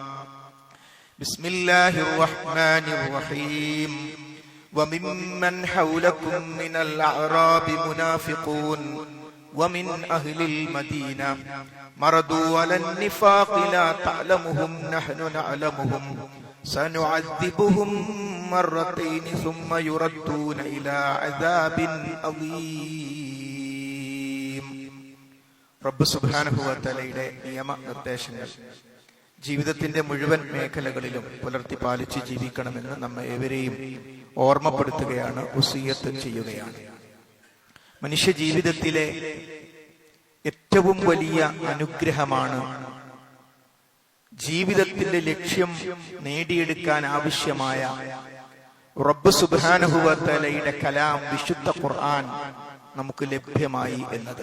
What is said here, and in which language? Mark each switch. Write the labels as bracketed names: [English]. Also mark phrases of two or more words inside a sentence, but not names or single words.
[Arabic] بسم الله الرحمن الرحيم وممن حولكم من الأعراب منافقون ومن أهل المدينة مرضوا على النفاق لا تعلمهم نحن نعلمهم سنعذبهم مرتين ثم يردون إلى عذاب [Malayalam] عظيم റബ്ബ് [Arabic] سبحانه وتعالى [Malayalam] നിയമ നിർദ്ദേശങ്ങൾ ജീവിതത്തിന്റെ മുഴുവൻ മേഖലകളിലും പുലർത്തി പാലിച്ച് ജീവിക്കണമെന്ന് നമ്മെ ഏവരെയും ഓർമ്മപ്പെടുത്തുകയാണ്, വസിയ്യത്ത് ചെയ്യുകയാണ്. മനുഷ്യ ജീവിതത്തിലെ ഏറ്റവും വലിയ അനുഗ്രഹമാണ് ജീവിതത്തിന്റെ ലക്ഷ്യം നേടിയെടുക്കാൻ ആവശ്യമായ റബ്ബ് [Arabic] سبحانه وتعالى [Malayalam] കലാം വിശുദ്ധ ഖുർആൻ നമുക്ക് ലഭ്യമായി എന്നത്.